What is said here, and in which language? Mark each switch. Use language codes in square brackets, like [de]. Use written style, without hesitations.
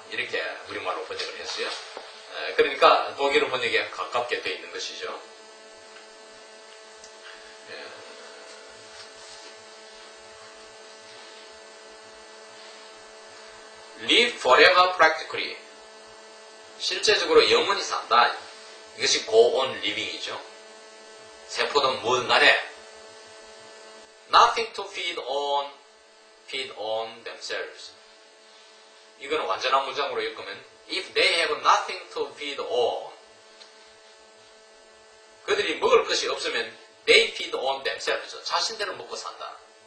[ko] 이렇게 우리말로 번역을 했어요. 그러니까 독일어 번역에 가깝게 되어 있는 것이죠. [en] live forever practically. [ko] 실제적으로 영원히 산다. 이것이 [en] go on living [ko] 이죠. 세포든 뭐든 간에 [en] nothing to feed on themselves. [ko] 이거는 완전한 문장으로 읽으면 [en] if they have nothing to feed on. [ko] 그들이 먹을 것이 없으면 [en] they feed on themselves. [ko] 자신들은 먹고 산다.